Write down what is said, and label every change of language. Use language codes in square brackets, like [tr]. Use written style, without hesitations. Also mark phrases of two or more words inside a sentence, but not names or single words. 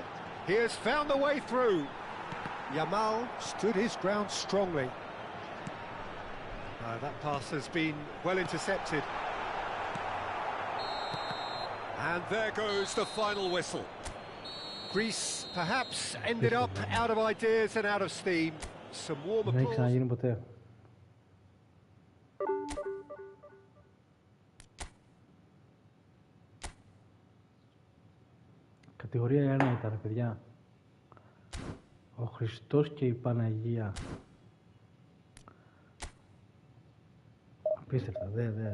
[en] He has found the way through. Yamal stood his ground strongly. That pass has been well intercepted. And there goes the final whistle. Greece perhaps ended up out of ideas and out of steam. Some warm [el] Δεν έχει [en] applause. [el] ξαναγίνει ποτέ. Κατηγορία 1 ήταν, παιδιά. Ο Χριστός και η Παναγία. Απίστευτα, δε.